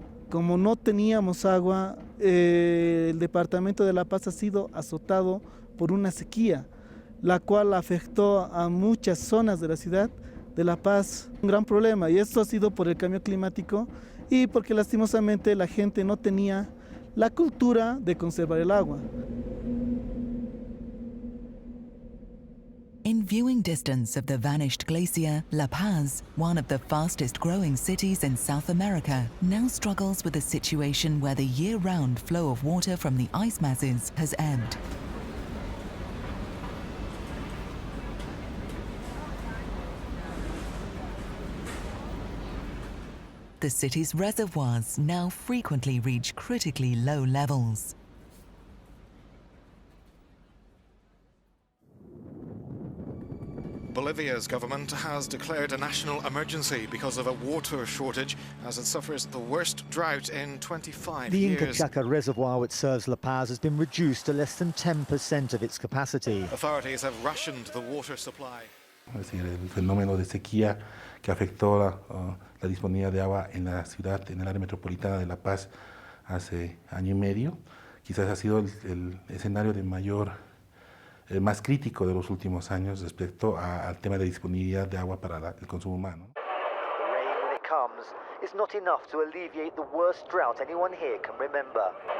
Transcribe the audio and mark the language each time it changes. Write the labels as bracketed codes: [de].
[es] Como no teníamos agua, el departamento de La Paz ha sido azotado por una sequía, la cual afectó a muchas zonas de la ciudad de La Paz. Un gran problema, y esto ha sido por el cambio climático y porque lastimosamente la gente no tenía la cultura de conservar el agua. [en] In viewing distance of the vanished glacier, La Paz, one of the fastest growing cities in South America, now struggles with a situation where the year-round flow of water from the ice masses has ebbed. The city's reservoirs now frequently reach critically low levels. Bolivia's government has declared a national emergency because of a water shortage as it suffers the worst drought in 25 The years. Inca Chaca reservoir, which serves La Paz, has been reduced to less than 10% of its capacity. Authorities have rationed the water supply. [es] Es decir, el fenómeno de sequía que afectó la disponibilidad de agua en la ciudad, en el área metropolitana de La Paz hace año y medio, quizás ha sido el escenario de más crítico de los últimos años respecto al tema de disponibilidad de agua para el consumo humano. [en] The rain, when it comes, is not enough to alleviate the worst drought anyone here can remember.